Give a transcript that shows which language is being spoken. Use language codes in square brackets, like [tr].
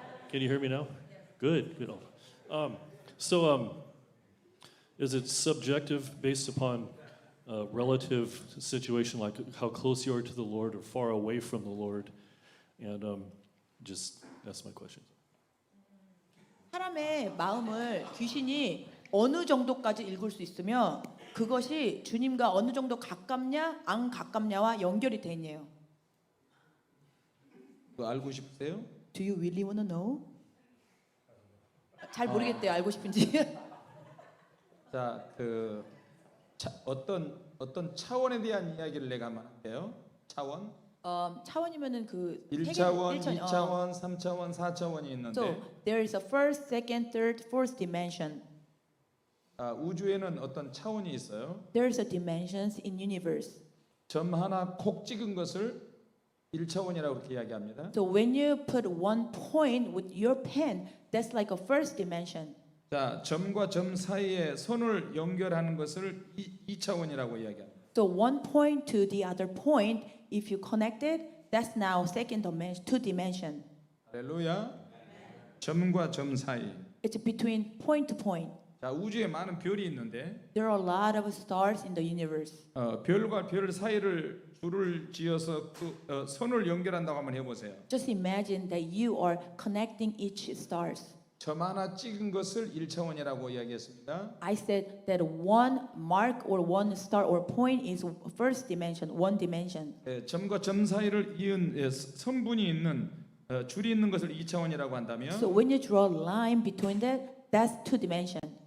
[en] Can you hear me now? Good. Good. Is it subjective based upon a relative situation, like how close you are to the Lord or far away from the Lord? And just that's my question. [ko] 사람의 마음을 귀신이 어느 정도까지 읽을 수 있으며 그것이 주님과 어느 정도 가깝냐 안 가깝냐와 연결이 되네요. 그거 알고 싶으세요? [en] Do you really want to know? [ko] 잘 모르겠대요. 알고 싶은지. 자, 어떤 차원에 대한 이야기를 내가 한번 할게요. 차원. 차원이면은 그 1차원, 세계 2차원, 3차원, 4차원이 있는데 [en] So there is a first, second, third, fourth dimension. [ko] 우주에는 어떤 차원이 있어요. [en] There is a dimensions in universe. [ko] 점 하나 콕 찍은 것을 1차원이라고 그렇게 이야기합니다. [en] So when you put one point with your pen, that's like a first dimension. [ko] 자, 점과 점 사이에 선을 연결하는 것을 2차원이라고 이야기합니다. [en] So one point to the other point, if you connect it, that's now second dimension, two dimension. [ko] 할렐루야. 점과 점 사이. [en] It's between point to point. [ko] 자, 우주에 많은 별이 있는데 [en] There are a lot of stars in the universe. [ko] 별과 별 사이를 줄을 지어서 선을 연결한다고 한번 해보세요. [en] Just imagine that you are connecting each stars. [ko] 점 하나 찍은 것을 1차원이라고 이야기했습니다. [en] I said that one mark or one star or point is first dimension, one dimension. [ko] 점과 점 사이를 이은 선분이 있는 줄이 있는 것을 2차원이라고 한다면 [en] So when you draw a line between that, that's two dimension.